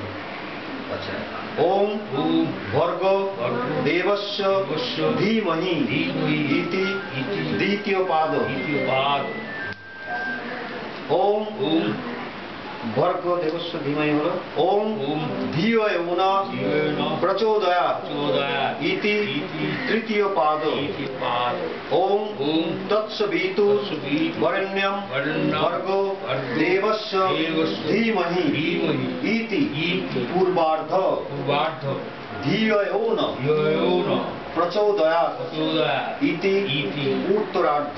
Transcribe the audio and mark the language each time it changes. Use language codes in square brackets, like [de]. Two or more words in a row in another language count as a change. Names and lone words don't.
[sa] আচ্ছা ওম ভর্গ দেবস্য ধীমহি ইতি দ্বিতীয় পাদ। ওম ভর্গ দেবস্য ধীমহি হলো ওম ধিয়ো ইয়ো ন প্রচোদয়াৎ ইতি তৃতীয় পাদ। ওম তৎসবিতু বরেণ্যম ভর্গো দেবস্য ধীমহি ইতি পূর্বার্ধ। ধিয়ো ইয়ো ন প্রচোদয়াৎ ইতি উত্তরার্ধ।